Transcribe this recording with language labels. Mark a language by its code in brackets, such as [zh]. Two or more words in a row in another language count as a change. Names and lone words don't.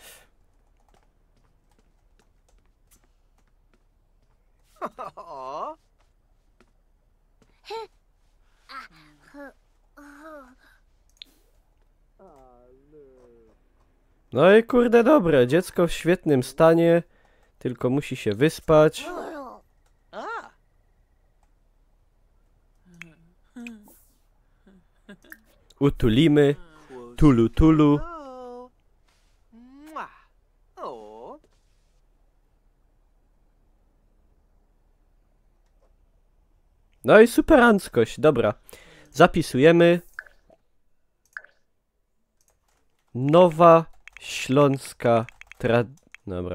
[pl] Aw. No i kurde dobre, dziecko w świetnym stanie. Tylko musi się wyspać. Ah. Utulimy. Tulu tulu. Oh. Mwah. Oh. No i superanckość, dobra. Zapisujemy. Nowa śląska Dobra.